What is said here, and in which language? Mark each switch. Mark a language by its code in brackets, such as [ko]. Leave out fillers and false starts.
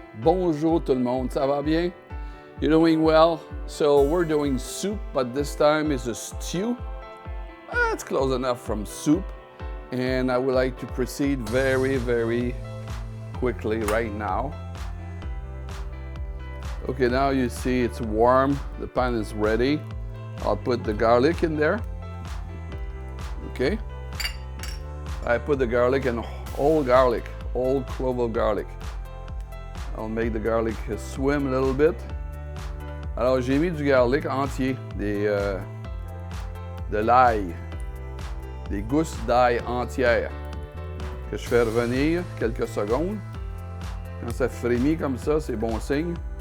[fr] Bonjour tout le monde, ça va bien? [en] You're doing well? So we're doing soup, but this time is a stew. It's close enough from soup. And I would like to proceed very quickly right now. Okay, now you see it's warm. The pan is ready. I'll put the garlic in there. Okay. I put the garlic and whole clove of garlic. I'll make the garlic swim a little bit. [fr] Alors j'ai mis du garlic entier, de l'ail, des gousses d'ail entières que je fais revenir quelques secondes. Quand ça frémit comme ça, c'est bon signe.